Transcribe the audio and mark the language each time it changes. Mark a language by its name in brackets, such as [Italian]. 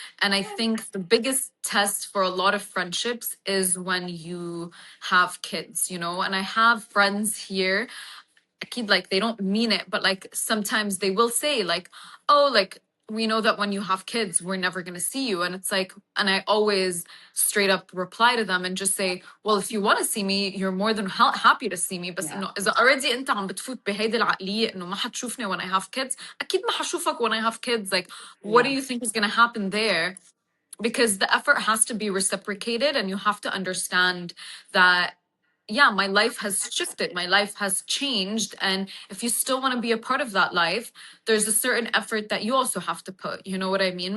[English] And I think the biggest test for a lot of friendships is when you have kids, you know, and I have friends here keep like they don't mean it, but like sometimes they will say like, oh, like we know that when you have kids we're never going to see you, and it's like, and I always straight up reply to them and just say, well, if you want to see me you're more than happy to see me, بس Yeah, [Arabic] انه اذا already انت عم بتفوت بهيدي العقلية انه ما حتشوفني [English] when I have kids, [Arabic] اكيد ما حشوفك when I have kids. [English] Like what do yeah. you think is going to happen there? Because the effort has to be reciprocated, and you have to understand that yeah, my life has shifted, my life has changed, and if you still want to be a part of that life there's a certain effort that you also have to put, you know what I mean?